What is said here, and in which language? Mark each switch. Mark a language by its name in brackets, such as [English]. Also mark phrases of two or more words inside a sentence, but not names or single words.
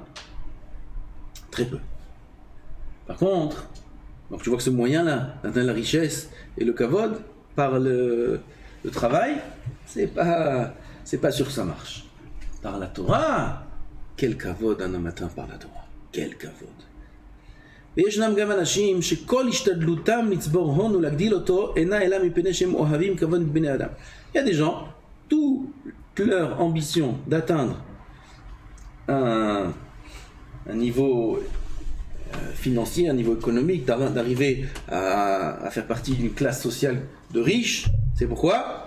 [French] Très peu. Par contre, donc tu vois que ce moyen-là d'atteindre la richesse et le kavod par le travail, c'est pas sûr que ça marche. Par la Torah, quel kavod un homme atteint par la Torah? Quel kavod? [Hebrew] וישנם גם אנשים שכל השתדלותם לצבור הון ולהגדיל אותו אינה אלא מפני שהם אוהבים כבוד בני אדם. [French] Il y a des gens, toute leur ambition d'atteindre un niveau financier, un niveau économique, d'arriver à faire partie d'une classe sociale de riches, c'est pourquoi?